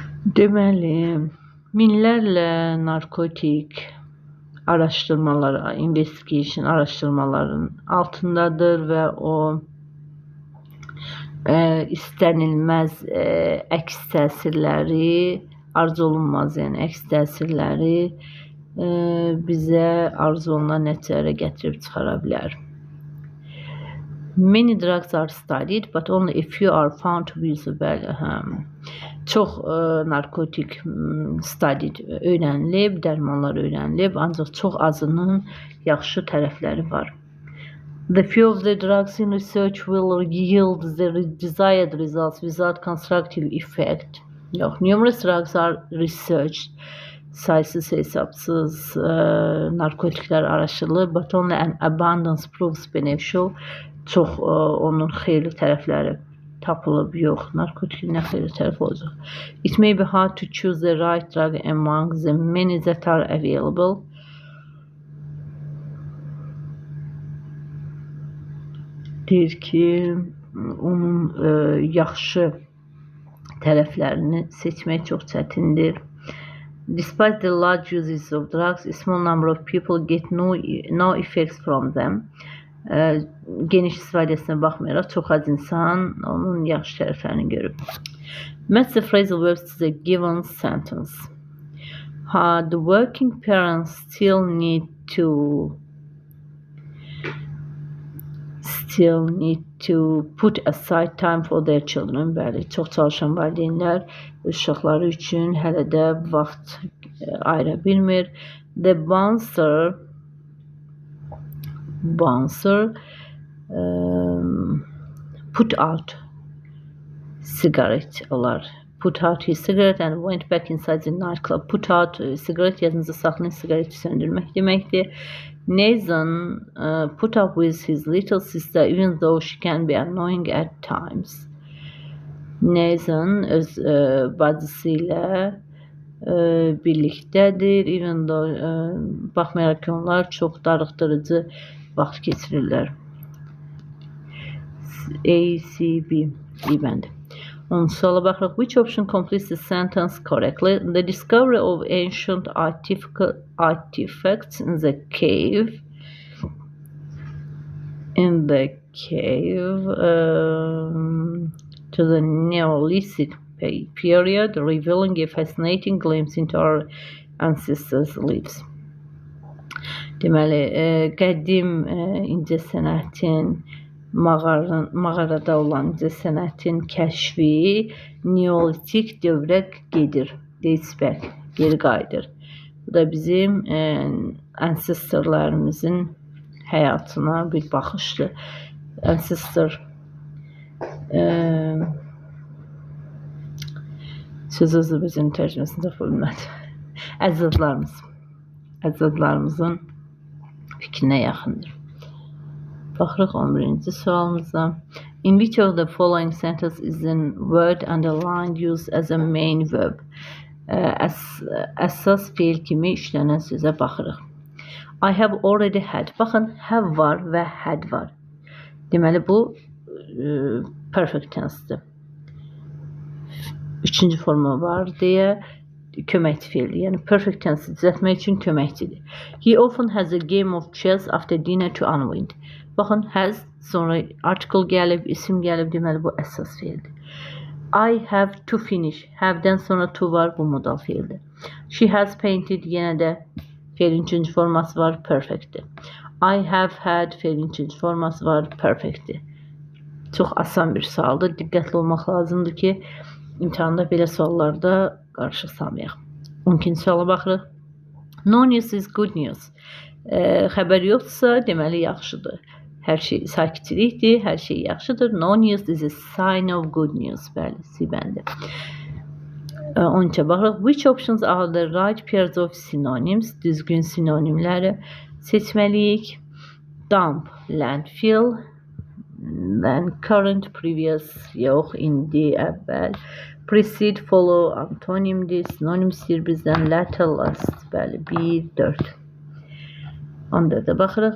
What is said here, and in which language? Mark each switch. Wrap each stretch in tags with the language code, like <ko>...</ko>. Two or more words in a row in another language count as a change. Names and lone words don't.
<az>Deməli, minlərlə narkotik araşdırmaları, investigation araşdırmaların altındadır və o istənilməz əks təsirləri, arzu olunmaz, yəni əks təsirləri bizə arzu olunan nəticələrə gətirib çıxara bilər.</az> <en>Many drugs are studied, but only a few are found to be usable.</en> <az>Çox narkotik studied, öyrənilib, dərmanlar öyrənilib, ancaq çox azının yaxşı tərəfləri var.</az> <en>The few of the drugs in research will yield the desired results without constructive effect. Yox, numerous drugs are researched.</en> <az>Saysız hesapsız narkotiklər araşdırılır,</az> <en>but only an abundance proves beneficial.</en> <az>Çox onun xeyirli tərəfləri tapılıb, yox, narkotikin nə xeyirli tərəfi olacaq.</az> <en>It may be hard to choose the right drug among the many that are available.</en> <az>Deyir ki, onun yaxşı tərəflərini seçmək çox çətindir.</az> <en>Despite the large uses of drugs, a small number of people get no effects from them.</en> <az>Geniş istifadəsinə baxmayaraq, çox az insan onun yaxşı tərəflərini görüb.</az> <en>Match the phrasal verbs to the given sentence. The working parents still need to put aside time for their children.</en> <az>Bəli, çox çalışan valideynlər uşaqları üçün hələ də vaxt ayıra bilmir.</az> <en>The bouncer put out cigarette olar. Put out his cigarette and went back inside the nightclub. Put out cigarette</en> <az>yadınızda saxlayın, sigareti söndürmək deməkdir.</az> <en>Nathan put up with his little sister even though she can be annoying at times.</en> <az>Nathan öz bacısı ilə birlikdədir,</az> <en>even though</en> <az>baxmayaraq ki, onlar çox darıxdırıcı vaxt keçirirlər. A, C, B bəndi. 10 suala baxırıq.</az> <en>Which option completes the sentence correctly? The discovery of ancient artifacts in the cave to the Neolithic period, revealing a fascinating glimpse into our ancestors' lives.</en> <az>Deməli, qədim incəsənətin, mağarada olan incəsənətin kəşfi Neolitik dövrə gedir,</az> <en>dates back,</en> <az>geri qayıdır. Bu da bizim ancestorlarımızın həyatına bir baxışdır. Ancestor söz Azərbaycan tərcüməsində tapa bilmədim. Əcdadlarımızın fikrinə yaxındır. Baxırıq 11-ci sualımıza.</az> <en>In which of the following sentence is the word underlined used as a main verb?</en> <az>Əsas feil kimi işlənən sözə baxırıq.</az> <en>I have already had.</en> <az>Baxın, have var və had var. Deməli, bu</az> <en>perfect tensedir.</en> <az>Üçüncü forma var deyə köməkçi feildir. Yəni,</az> <en>perfect tense</en> <az>düzəltmək üçün köməkçidir.</az> <en>He often has a game of chess after dinner to unwind.</en> <az>Baxın, has, sonra article gəlib, isim gəlib, deməli, bu əsas feildir.</az> <en>I have to finish.</en> <az>Have-dən sonra to var, bu modal feildir.</az> <en>She has painted,</en> <az>yenə də feilin üçüncü forması var, perfectdir.</az> <en>I have had,</en> <az>feilin üçüncü forması var, perfectdir. Çox asan bir sualdır. Diqqətli olmaq lazımdır ki, imtihanda belə suallarda qarışıq salmayaq. 12-ci suala baxırıq.</az> <en>No news is good news.</en> <az>Xəbər yoxdursa, deməli yaxşıdır. Hər şey sakitçilikdir, hər şey yaxşıdır.</az> <en>No news is a sign of good news.</en> <az>Bəli, C bəndi. 13-ə baxırıq.</az> <en>Which options are the right pairs of synonyms?</en> <az>Düzgün sinonimləri seçməliyik.</az> <en>Dump, landfill, then current, previous,</en> <az>yox, indi, əvvəl.</az> <en>Precede, follow,</en> <az>antonimdir, sinonimsdir bizdən.</az> <en>Latter, last,</en> <az>bəli, 1, 4. 14-ə baxırıq.</az>